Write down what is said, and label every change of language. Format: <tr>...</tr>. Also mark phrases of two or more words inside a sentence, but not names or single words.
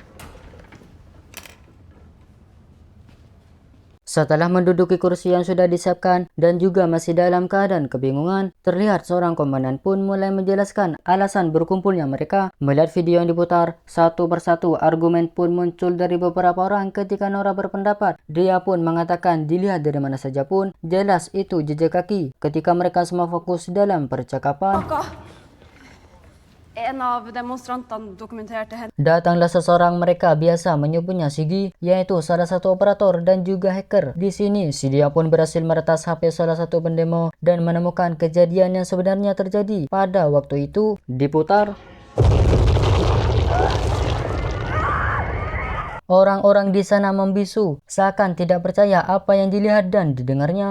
<id>Setelah menduduki kursi yang sudah disiapkan dan juga masih dalam keadaan kebingungan, terlihat seorang komandan pun mulai menjelaskan alasan berkumpulnya mereka. Melihat video yang diputar, satu persatu argumen pun muncul dari beberapa orang ketika Nora berpendapat. Dia pun mengatakan dilihat dari mana saja pun, jelas itu jejak kaki. Ketika mereka semua fokus dalam percakapan,</id> <no>En av demonstrantene dokumenterte henne.</no> <id>datanglah seseorang, mereka biasa menyebutnya Sigi, yaitu salah satu operator dan juga hacker. Di sini, si dia pun berhasil meretas HP salah satu pendemo dan menemukan kejadian yang sebenarnya terjadi. Pada waktu itu, diputar. Orang-orang di sana membisu, seakan tidak percaya apa yang dilihat dan didengarnya.</id>